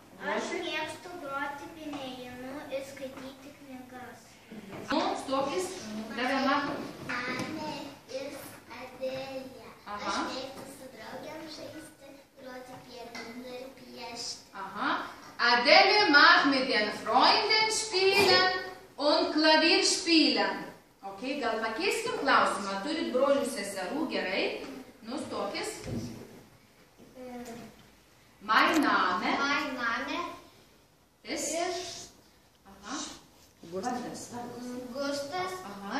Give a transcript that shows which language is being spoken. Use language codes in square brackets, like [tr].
[lt] Aš mėgstu groti pianinu ir skaityti knygas. Nu, stokis, tave mato. [de] Mane ist Adelija. Aha. [lt] Aš mėgstu su draugiam žaisti, groti pianinu ir piešti. Aha. [de] Adele mag mit den Freunden spielen und Klavier spielen. [lt] Okay, gal pakeiskim klausimą. Turit brolių seserų, gerai. Nu, stokis. [de] Mein Name ist aha. [lt] Vardas. Gustas. Aha.